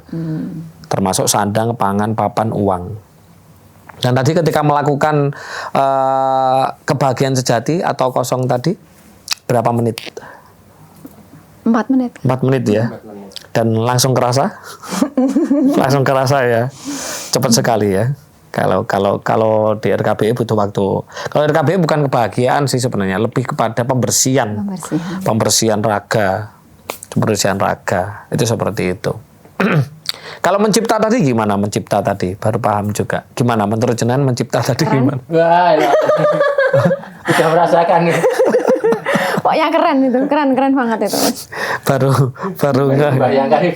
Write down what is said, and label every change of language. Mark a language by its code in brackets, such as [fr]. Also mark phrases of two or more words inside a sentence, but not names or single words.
[id] Termasuk sandang, pangan, papan, uang. Dan tadi ketika melakukan kebahagiaan sejati atau kosong tadi, berapa menit? 4 menit. 4 menit ya. Dan langsung kerasa? Langsung kerasa ya. Cepat sekali ya. Kalau di RKBE butuh waktu. Kalau RKBE bukan kebahagiaan sih sebenarnya, lebih kepada pembersihan. Pembersihan raga. Pembersihan raga. Itu seperti itu. Kalau mencipta tadi gimana? Mencipta tadi baru paham juga. Gimana menurut jenengan mencipta tadi gimana? Wah, ya. Udah merasakan nih. Pokoknya keren banget itu. Baru enggak. Bayangkan itu.